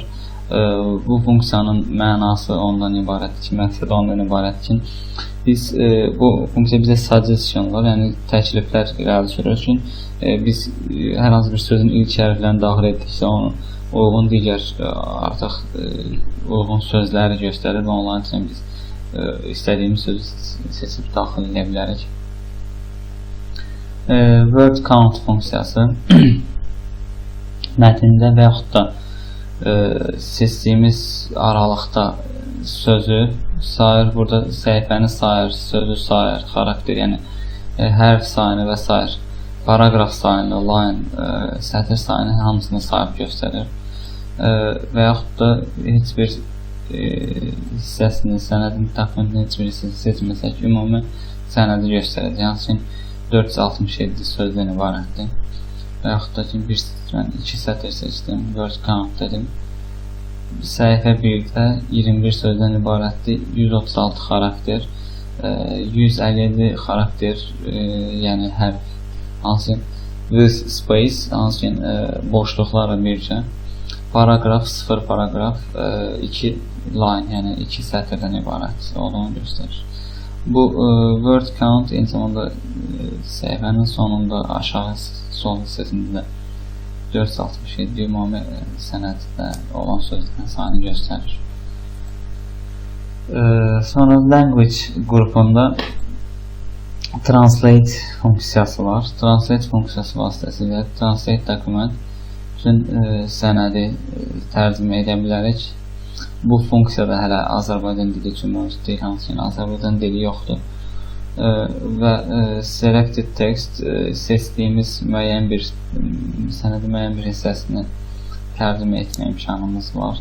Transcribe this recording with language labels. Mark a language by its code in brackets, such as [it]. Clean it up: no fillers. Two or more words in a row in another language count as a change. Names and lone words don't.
[az] Bu funksiyanın mənası ondan ibarətdir ki, məqsəd ondan ibarətdir ki, biz bu funksiya bizə suggestionlar, yəni təkliflər irəli sürür ki, biz hər hansı bir sözün ilk hərflərini daxil etdiksə, onu uyğun digər artıq uyğun sözləri göstərir və onların üçün biz istədiyimiz sözü seçib daxil edə bilərik. [en] Word count [az] funksiyası mətndə və yaxud da seçdiyimiz aralıqda sözü sayır, burada səhifəni sayır, sözü sayır, xarakter, yəni hərf sayını və s. paragraf sayını, line, sətir sayını hamısını sayıb göstərir. Və yaxud da heç bir hissəsini, sənədin təxminən heç bir hissəsini seçməsək, ümumi sənədi göstərəcək. Yəni 467 sözdən ibarətdir. Və yaxud da ki, mən 2 sətir seçdim, [en] word count [az] dedim. Səhifə 1-də 21 sözdən ibarətdir, 136 xarakter, 157 xarakter, yəni hərf, hansı [en] with space, [az] hansı boşluqlarla bircə, paragraf 0 paragraf, 2 line, yəni 2 sətirdən ibarət olduğunu göstərir. Bu [en] word count [az] eyni zamanda səhifənin sonunda aşağı sol hissəsində 467 ümumi sənəddə olan sözlərin sayını göstərir. Sonra language qrupunda translate funksiyası var. Translate funksiyası vasitəsilə [en] translate document [az] üçün sənədi tərcümə edə bilərik. Bu funksiyada hələ Azərbaycan dili üçün mövcud deyil, hansı ki, Azərbaycan dili yoxdur. Və [en] selected text [az] seçdiyimiz müəyyən bir sənədi müəyyən bir hissəsini tərcümə etmə imkanımız var.